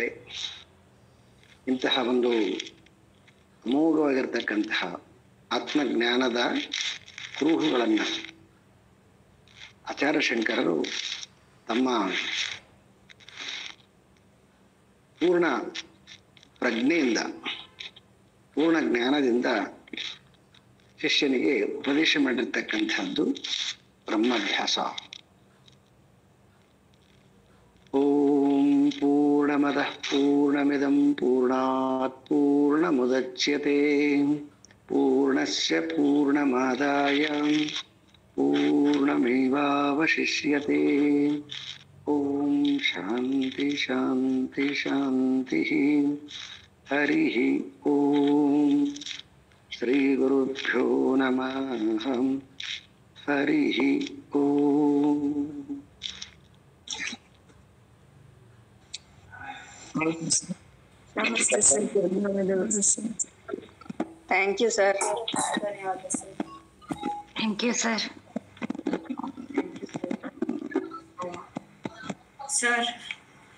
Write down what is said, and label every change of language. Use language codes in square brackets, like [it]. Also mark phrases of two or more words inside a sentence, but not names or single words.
[kn] ಇಂತಹ ಒಂದು ಅಮೋಘವಾಗಿರ್ತಕ್ಕಂತಹ ಆತ್ಮಜ್ಞಾನದ ಕುರುಹುಗಳನ್ನ ಆಚಾರ್ಯ ಶಂಕರರು ತಮ್ಮ ಪೂರ್ಣ ಪ್ರಜ್ಞೆಯಿಂದ, ಪೂರ್ಣ ಜ್ಞಾನದಿಂದ ಶಿಷ್ಯನಿಗೆ ಉಪದೇಶ ಮಾಡಿರ್ತಕ್ಕಂಥದ್ದು ಬ್ರಹ್ಮಾಭ್ಯಾಸ. [sa] ಓಂ ಪೂರ್ಣಮದಃ ಪೂರ್ಣಮಿದಂ ಪೂರ್ಣಾತ್ ಪೂರ್ಣಮುದಚ್ಯತೆ ಪೂರ್ಣಸ್ಯ ಪೂರ್ಣಮಾದಾಯ ಪೂರ್ಣಮೇವಾವಶಿಷ್ಯತೆ. ಓಂ ಶಾಂತಿ ಶಾಂತಿ ಶಾಂತಿ. ಹರಿ ಓಂ. ಶ್ರೀ ಗುರುಭ್ಯೋ ನಮಃ. ಹರಿ ಓಂ. [en] Thank you, sir. Thank you, sir. Sir.